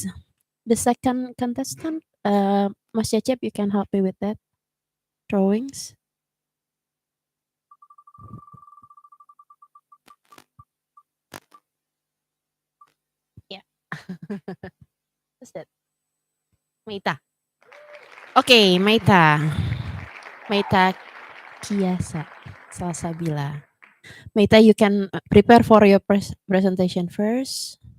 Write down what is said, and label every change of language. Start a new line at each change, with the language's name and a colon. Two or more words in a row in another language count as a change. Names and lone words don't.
English: The second contestant, Mas Cecep, you can help me with that. Drawings. Yeah. What's that? Meita. Okay, Meita. Meita Kiasa Salsabila. Meita, you can prepare for your presentation first.